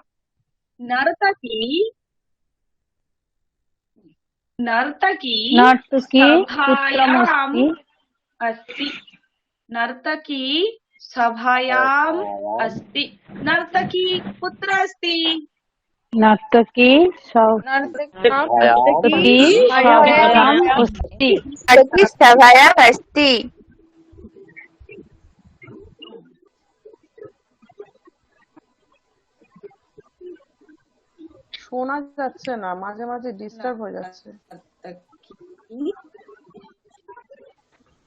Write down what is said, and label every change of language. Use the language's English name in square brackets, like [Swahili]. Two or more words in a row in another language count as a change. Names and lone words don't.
[Sanskrit] नर्तकी सभायाम् अस्ति। नर्तकी सभायाम् अस्ति। नर्तकी कुत्र अस्ति? नर्तकी सभायाम् अस्ति। [Bangla] শোনা যাচ্ছে না, মাঝে মাঝে ডিস্টার্ব হয়ে যাচ্ছে।